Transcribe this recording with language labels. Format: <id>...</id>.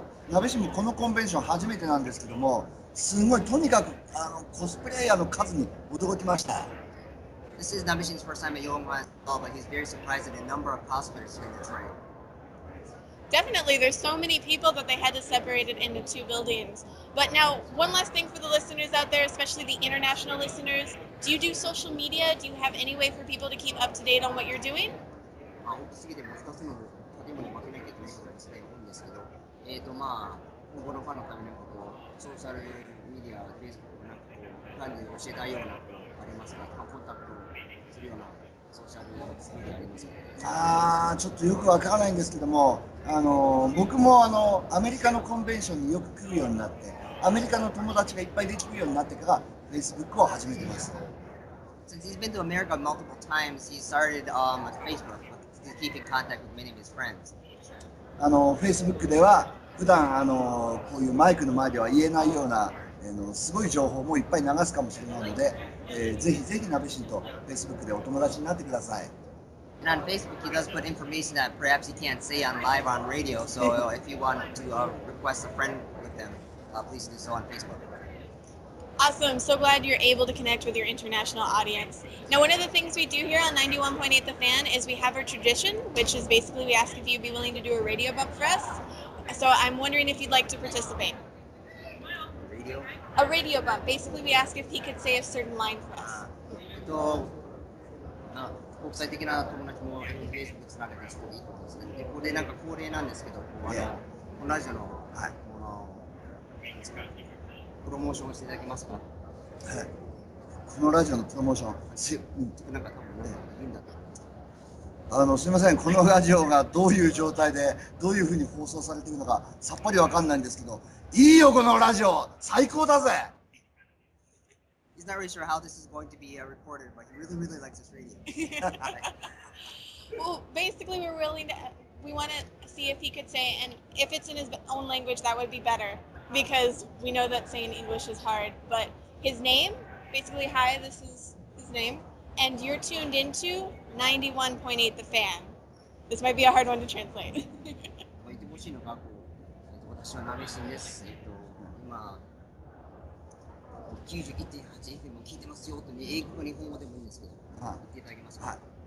<ja>ナベシンもこのコンベンション初めてなんですけども、すごいとにかくコスプレイヤーの数に驚きました。</ja> <en>This is Nabeshin's first time at Youmacon, but he's very surprised at the number of cosplayers here in the train. Definitely, there's so many people that they had to separate it into two buildings. But now, one last thing for the listeners out there, especially the international listeners, do you do social media? Do you have any way for people to keep up to date on what you're doing?</en> <ja>大きすぎて難しいので建物に負けなきゃいけないことがですね多いんですけど、今後のファンのためにソーシャルメディア、Facebook なんかファンに教えたいようなありますか。コンタクトするようなソーシャルメディアありますか。ちょっとよくわからないんですけども、僕もアメリカのコンベンションによく来るようになって、アメリカの友達がいっぱいできるようになってから Facebook を始めてます。</ja> <en>Since he's been to America multiple times, he started with Facebook to keep in contact with many of his friends.</en> <ja>Facebook では普段こういうマイクの前では言えないようなすごい情報もいっぱい流すかもしれないので、ぜひぜひナベシンと Facebook でお友達になってください。</ja> <en>And on Facebook, he does put information that perhaps he can't say on live on radio. So if you want to request a friend with him, please do so on Facebook. Awesome. So glad you're able to connect with your international audience. Now, one of the things we do here on 91.8 The Fan is we have our tradition, which is basically we ask if you'd be willing to do a radio bump for us. So I'm wondering if you'd like to participate. Radio? A radio bump. Basically, we ask if he could say a certain line for us.</en> <ja>国際的な友達も Facebook つながりしていいことですね。で、これなんか恒例なんですけど、このラジオの、プロモーションをしていただけますか。このラジオのプロモーション、なんか多分ね、いいんだと。すみません、このラジオがどういう状態でどういうふうに放送されているのかさっぱりわかんないんですけど、いいよこのラジオ、最高だぜ。</ja> <en>He's not really sure how this is going to be recorded, but he really, really likes this radio. Well, basically, we want to see if he could say, and if it's in his own language, that would be better, because we know that saying English is hard. But his name, basically, hi, this is his name, and you're tuned into 91.8 The Fan. This might be a hard one to translate.</en> <ja>言ってほしいのが、私はナベシンです。今91.8FM を聞いてますよと英語か日本語でもいいんですけど、言っていただけますか。</ja>